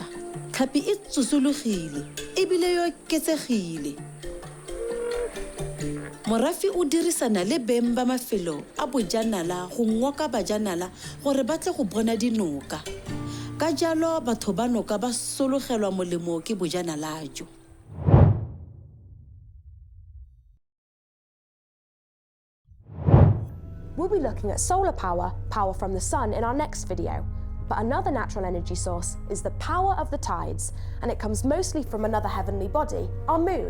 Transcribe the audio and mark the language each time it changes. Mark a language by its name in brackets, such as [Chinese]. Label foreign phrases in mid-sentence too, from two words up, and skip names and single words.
[Tswana] Tlhapi e tsosologile ebile yo oketsegile. Morafi o dirisana le beng ba mafelo a bojanala go ngoka bajanala gore ba tle go bona dinoka. Ka jalo batho ba noka ba sologelwa molemo ke bojanala jo. [English] We'll be looking at solar power, power from the sun, in our next video. But another natural energy source is the power of the tides, and it comes mostly from another heavenly body, our moon.